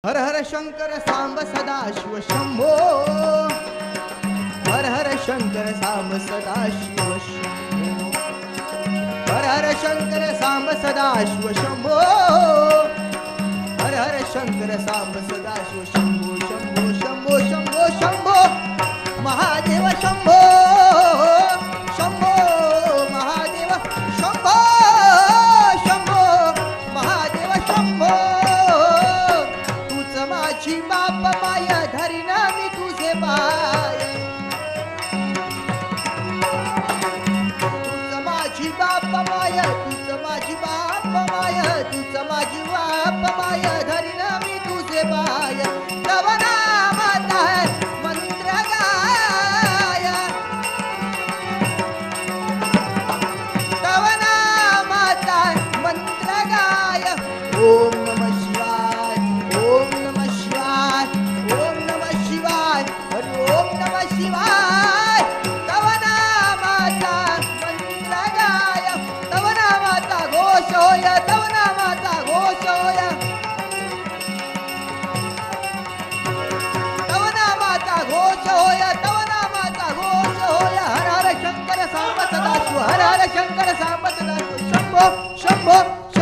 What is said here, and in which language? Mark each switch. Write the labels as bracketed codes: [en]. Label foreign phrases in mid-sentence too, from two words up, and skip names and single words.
[mr] हर हर शंकर सांब सदाशिव शंभो, हर हर शंकर सांब सदाशिव शंभो, हर हर शंकर सांब सदाशिव शंभो, हर हर शंकर सांब सदाशिव शंभो शंभो शंभो शंभो शंभो महादेव शंभो शंभो महादेव शंभो शंभो महादेव शंभो, तूच माझी बाप माया धरीना मी तुझे पाय, तूच माझी बाप माया, तूच माझी बाप माया, तूच माझी बाप माया धरीना मी तुझे पाय, तव नामात आहे मंत्र गाय, तव नामात आहे मंत्र गाय, [sa] ओम नमः शिवाय, ओम नमः शिवाय, ओम नमः शिवाय, हरि ओम नमः शिवाय, [mr] तव नामाचा मंत्र गाय, तव नामाचा घोष होय, तव नामाचा घोष होय, तव नामाचा घोष होय, तव नामाचा घोष होय, हर हर शंकर सांब सदाशिव, हर हर शंकर सांब सदाशिव शंभो शंभो